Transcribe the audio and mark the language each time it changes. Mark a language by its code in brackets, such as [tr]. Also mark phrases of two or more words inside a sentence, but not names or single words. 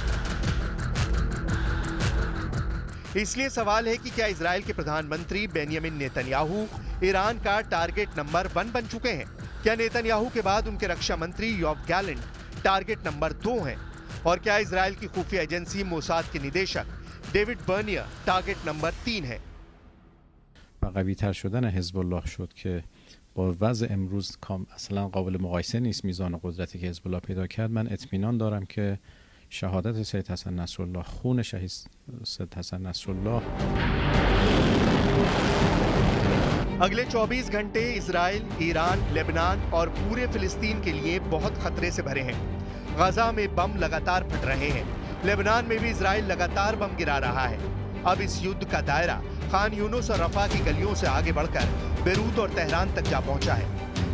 [hi] इसलिए सवाल है कि क्या इजराइल के प्रधानमंत्री बेंयामिन नेतन्याहू ईरान का [en] target number [hi] 1 बन चुके हैं? क्या नेतन्याहू के बाद उनके रक्षा मंत्री योव गैलेंट [en] target number [hi] 2 हैं? और क्या इजराइल की खुफिया एजेंसी मोसाद के निदेशक डेविड बर्निया [en] target number [hi] 3 है? [fa] و قوی‌تر شدن حزب الله شد که با وضع امروز اصلا قابل مقایسه نیست میزان قدرتی که حزب الله پیدا کرد. من اطمینان دارم که شهادت سید حسن نصرالله، خون شهید سید حسن نصرالله [hi] अगले 24 घंटे इजराइल, ईरान, लेबनान और पूरे फिलिस्तीन के लिए बहुत खतरे से भरे हैं। गजा में बम लगातार फट रहे हैं। लेबनान में भी इजराइल लगातार बम गिरा रहा है। अब इस युद्ध का दायरा खान यूनुस और रफा की गलियों से आगे बढ़कर बेरूत और तेहरान तक जा पहुंचा है।